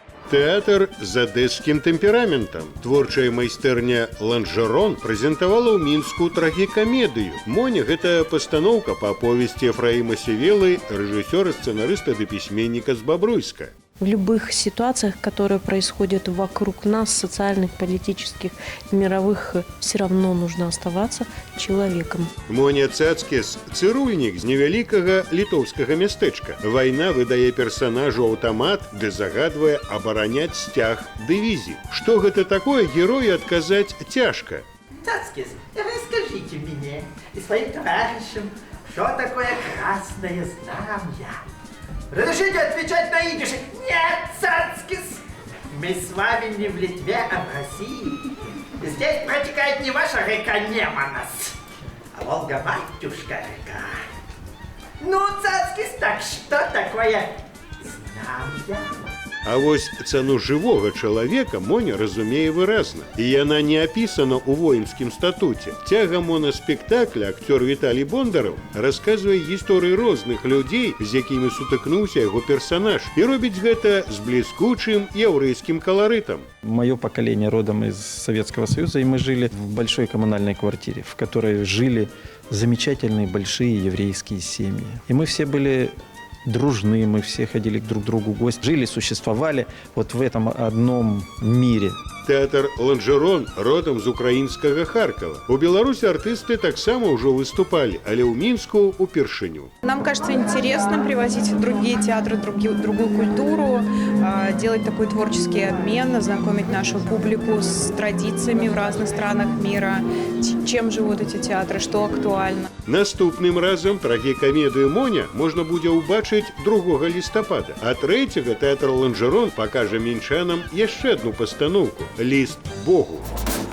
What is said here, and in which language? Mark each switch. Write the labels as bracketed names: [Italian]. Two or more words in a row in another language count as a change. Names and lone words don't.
[Belarusian] Тэатр з адэскім тэмпераментам. Творчая майстэрня «Ланжерон» прэзентавала ў Мінску трагікамедыю. «Моня» — гэта пастаноўка па аповесці Ефраіма Севелы, рэжысёра, сцэнарыста ды пісьменніка з Бабруйска. [Russian] В любых ситуациях, которые происходят вокруг нас, социальных, политических, мировых, все равно нужно оставаться человеком. [Belarusian] Моня Цацкіс – цырульнік з невялікага літоўскага мястэчка. Вайна выдае персанажу аўтамат, ды загадвае абараняць сцяг дывізіі. Што гэта такое, герою адказаць цяжка. [Russian] Цацкіс, расскажите мне и своим товарищам, что такое красное знамя. Разрешите отвечать на идише? Нет, Цацкис! Мы с вами не в Литве, а в России. Здесь протекает не ваша река Неманос, а Волга-матюшка река. Ну, Цацкис, так что такое знамя? [Belarusian] А вось цану жывога чалавека Моня разумее выразна. І яна не апісана ў воінскім статуце. Цягам монаспектакля акцёр Віталій Бондараў расказвае гісторыі розных людзей, з якімі сутыкнуўся яго персанаж, і робіць гэта з бліскучым яўрэйскім каларытам. [Russian] Мое поколение родом из Советского Союза, и мы жили в большой коммунальной квартире, в которой жили замечательные большие еврейские семьи. И мы все были дружны, мы все ходили друг к другу в гости, жили, существовали вот в этом одном мире. [Belarusian] Тэатр «Ланжерон» родом з украінскага Харкова. У Беларусі артысты таксама ўжо выступалі, але ў Мінску упершыню. [Russian] Нам кажется интересным привозить другие театры, другую культуру, делать такой творческий обмен, знакомить нашу публику с традициями в разных странах мира, чем живут эти театры, что актуально. [Belarusian] Наступным разам трагікамедыю «Моня» можна будзе ўбачыць 2 лістапада, а 3-го тэатр «Ланжерон» пакажа мінчанам яшчэ адну пастаноўку – «Ліст Богу».